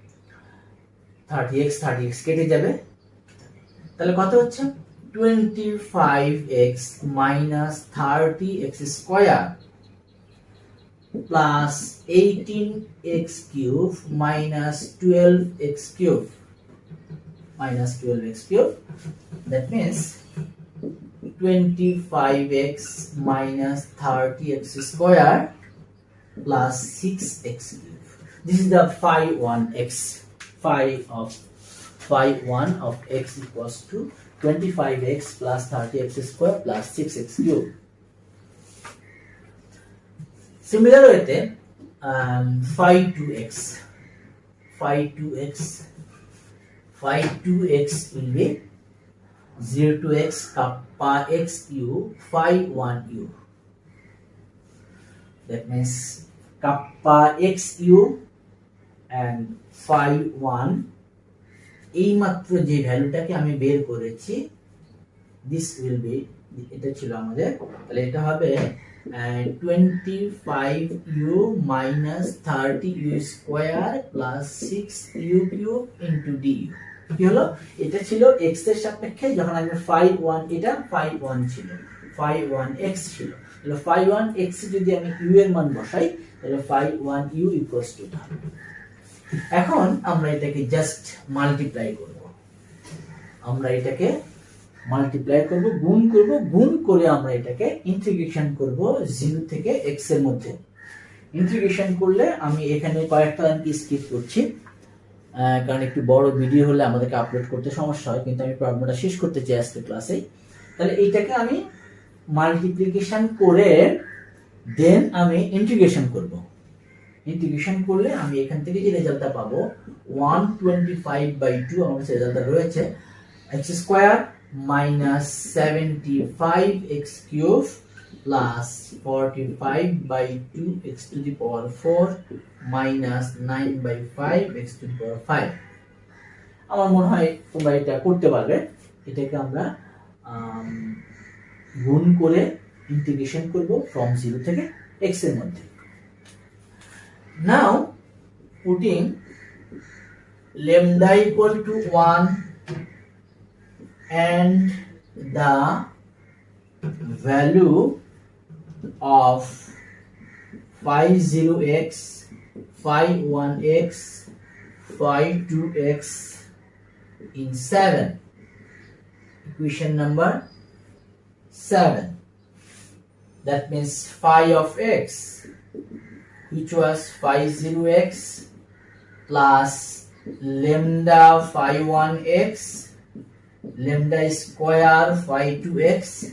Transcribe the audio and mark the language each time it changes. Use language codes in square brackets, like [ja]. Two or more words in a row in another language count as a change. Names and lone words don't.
[en] 30x [bn] কেটে যাবে, তাহলে কত হচ্ছে [en] 25x minus 30x square plus 18x cube minus 12x cube that means 25x minus 30x square plus 6x cube. This is the phi 1x. Phi 1 of x equals to 25x plus 30x square plus 6x cube. Similar way, phi 2x will be 0 to x kappa x u phi 1u. That means kappa x u and phi 1, [bn] এই মাত্র যে ভ্যালুটাকে আমি বের করেছি, [en] this will be, [bn] এটা ছিল আমাদের, তাহলে এটা হবে 25u minus 30u square plus 6u cube into du। কি হলো, এটা ছিল x এর সাপেক্ষে, যখন আমি phi 1, এটা phi 1 ছিল, phi 1x ছিল, তাহলে phi 1x যদি আমি u এর মান বসাই, তাহলে phi 1u [en] equals to that। [bn] এখন আমরা এটাকে [en] just multiply [bn] করব, গুণ করে আমরা এটাকে ইন্টিগ্রেশন করব 0 থেকে x এর মধ্যে। ইন্টিগ্রেশন করলে আমি এখানে কয়েকটা লাইন স্কিপ করছি, কারণ একটু বড় ভিডিও হলে আমাদেরকে আপলোড করতে সমস্যা হয়, কিন্তু আমি প্রবলেমটা শেষ করতে চাই আজকে ক্লাসে। তাহলে এইটাকে আমি মাল্টিপ্লিকেশন করে দেন আমি ইন্টিগ্রেশন করব। ইন্টিগ্রেশন করলে আমি এখান থেকে যে রেজাল্টটা পাবো 125/2 আমার রেজাল্টটা রয়েছে, x [en] square minus 75x cube plus 45/2 x to the power 4 minus 9/5 x to the power 5. [bn] আমার মনে হয় তোমরা এটা করতে পারবে। এটাকে আমরা গুণ করে ইন্টিগ্রেশন করব from 0 থেকে x এর মধ্যে। [en] Now putting lambda equal to 1 and the value of phi 0x, phi 1x, phi 2x in 7, equation number 7, that means phi of x, which was phi 0x plus lambda phi 1x, lambda square phi 2x,